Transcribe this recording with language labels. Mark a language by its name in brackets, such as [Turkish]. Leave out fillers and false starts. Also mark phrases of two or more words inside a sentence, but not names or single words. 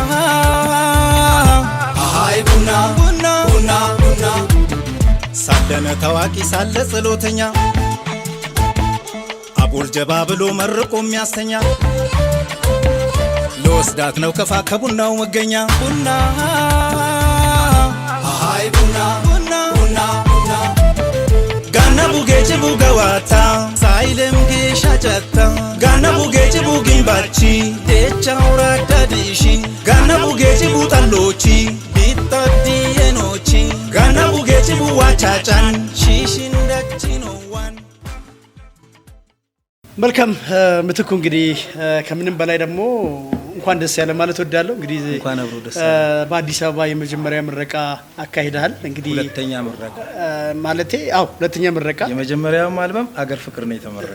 [Amharic] አሃይ ቡና ቡና ቡና ቡና ሳለነ ታዋቂ ሳለ ጸሎተኛ አቦል ጀባ ብሎ መርቆ የሚያስተኛ ልወስዳት ነው ከፋ ከቡናው መገኛ ቡና አሃይ ቡና ቡና ቡና ቡና [Kafa] ጋና ቡጌጭ ቡገዋታ ሳይለም ጌሻ ጨታ ጋና ቡጌጭ ቡጊንባቺ ደቻውራ ዳዲሺ ጋና ቡጌጭ ቡጣሎቺ ቢጣዲየኖቺ ጋና ቡጌጭ ቡዋቻጫን ሺሽንዳቺ ኖዋን። [Amharic] መልካም ምትኩ፣ እንግዲህ ከምንም በላይ ደግሞ እንኳን ደስ ያለ ማለት ወዳለሁ። እንግዲህ እንኳን አብሮ ደስ በአዲስ አበባ የመጀመሪያ ምረቃ አካሂደሃል። እንግዲህ ሁለተኛ ምረቃ ማለቴ ሁለተኛ ምረቃ፣ የመጀመሪያው አልበም አገር ፍቅር ነው የተመረቀው።